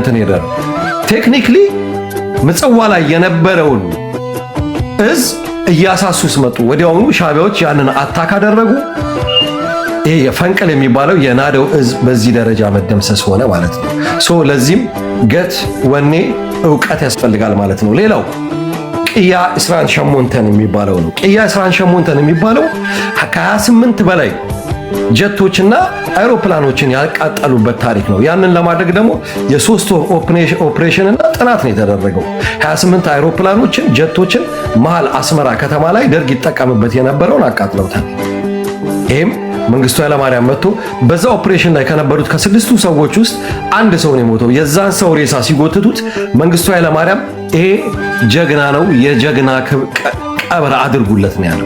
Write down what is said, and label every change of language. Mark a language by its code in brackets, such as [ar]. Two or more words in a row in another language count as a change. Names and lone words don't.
[am] እንትን ሄደው ቴክኒክሊ ምጽዋ ላይ የነበረውን እዝ እያሳሱስ መጡ። ወዲያውኑ ሻዕቢያዎች ያንን አታክ አደረጉ። ይሄ የፈንቅል የሚባለው የናደው እዝ በዚህ ደረጃ መደምሰስ ሆነ ማለት ነው። ለዚህም ገት ወኔ ዕውቀት ያስፈልጋል ማለት ነው። ሌላው ቅያ እስራን ሸሞንተን የሚባለው ነው። ቅያ እስራን ሸሞንተን የሚባለው ከ28 በላይ ጀቶችና አይሮፕላኖችን ያቃጠሉበት ታሪክ ነው። ያንን ለማድረግ ደግሞ የ3 ወር ኦፕሬሽን እና ጥናት ነው የተደረገው። 28 አይሮፕላኖችን ጀቶችን መሃል አስመራ ከተማ ላይ ደርግ ይጠቀምበት የነበረውን አቃጥለውታል። ይሄም መንግስቱ ኃይለማርያም መጥቶ በዛ ኦፕሬሽን ላይ ከነበሩት ከ6ቱ ሰዎች ውስጥ አንድ ሰው ነው የሞተው። የዛን ሰው ሬሳ ሲጎትቱት መንግስቱ ኃይለማርያም ይሄ ጀግና ነው የጀግና ቀብር አድርጉለት ነው ያለው።